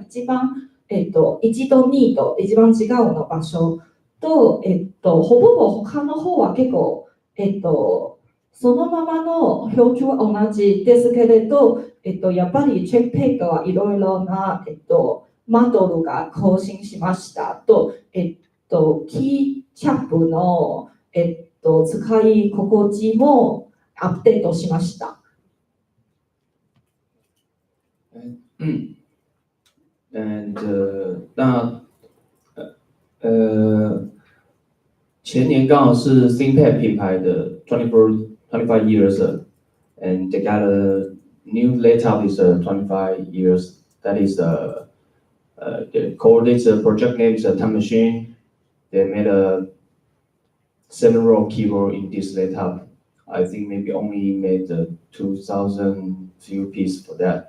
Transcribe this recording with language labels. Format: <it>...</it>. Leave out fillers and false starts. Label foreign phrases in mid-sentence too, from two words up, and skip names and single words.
<ja>一番、1と2と一番違うの場所と、ほぼ他の方は結構、そのままの表記は同じですけれど、やっぱりチェックペッドはいろいろな、モデルが更新しましたと、キーキャップの、使い心地もアップデートしました。</ja> <zh>前年刚好是 ThinkPad 品牌的</zh> <en>25 years, and they got a new laptop is 25 years. That is the project name is a Time Machine. They made a 7-row keyboard in this laptop. I think maybe only made 2,000 few pieces for that.</en>